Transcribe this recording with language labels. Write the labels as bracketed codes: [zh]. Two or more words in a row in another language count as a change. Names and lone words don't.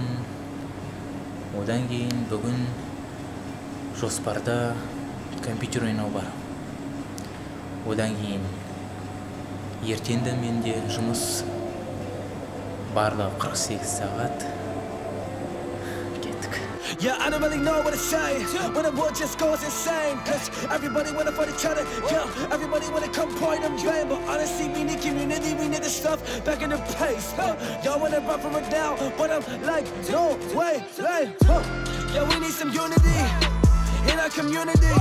[kk] Одан кейін бүгін жоспарда компьютер ойнау бар. Одан кейін ертеңді менде жұмыс барлығы 48 сағат. Кеттік. [en] Yeah, I don't really know what to say when the world just goes insane. Cause everybody wanna fight each other, yeah. Everybody wanna come point and blame. But honestly, we need community, we need the stuff back in the place. Y'all wanna run from it now, but I'm like, no way, like, yeah, we need some unity in our communities.